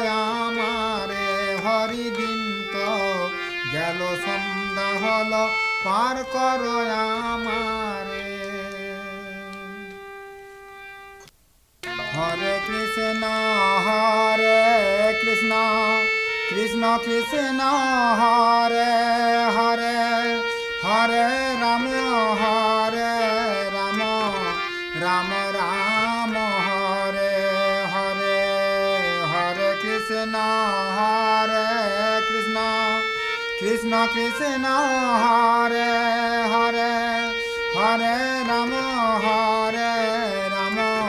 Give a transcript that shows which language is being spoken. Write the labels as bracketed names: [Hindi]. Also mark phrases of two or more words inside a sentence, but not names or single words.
[Bangla] আমারে হরি দিন তো গেল সন্ধ্যা হলো পার কর আমারে [Sanskrit] হরে কৃষ্ণ কৃষ্ণ কৃষ্ণ হরে হরে হরে রাম রাম রাম হরে হরে হরে কৃষ্ণ কৃষ্ণ কৃষ্ণ হরে হরে হরে রাম রাম